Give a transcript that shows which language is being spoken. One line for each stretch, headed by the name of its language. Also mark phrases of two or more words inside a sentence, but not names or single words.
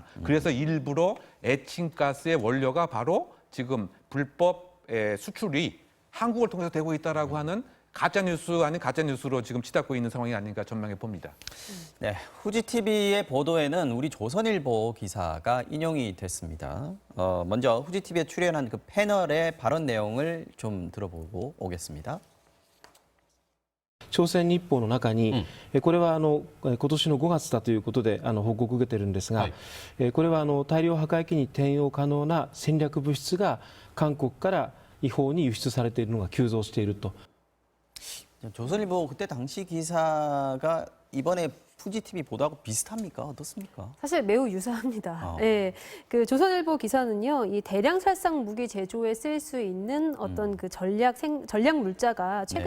Korean: 그래서 일부러 에칭가스의 원료가 바로 지금 불법 수출이 한국을 통해서 되고 있다라고 하는 가짜뉴스 아닌 가짜뉴스로 지금 치닫고 있는 상황이 아닌가 전망해 봅니다. 네, 후지TV의 보도에는 우리 조선일보 기사가 인용이 됐습니다. 먼저 후지TV에 출연한 그 패널의 발언 내용을 좀 들어보고 오겠습니다.
Japanese: 朝鮮日報の中に、これは今年の5月だということで報告を受けているんですが、これは大量破壊機に転用可能な戦略物質が韓国から違法に輸出されているのが急増していると。
Korean: 조선일보 그때 당시 기사가 이번에 후지TV 보도하고 비슷합니까? 어떻습니까? 사실 매우 유사합니다. 아. 예, 그 조선일보 기사는요, 이 대량 살상 무기 제조에 쓸 수 있는 어떤 그 전략 물자가 최근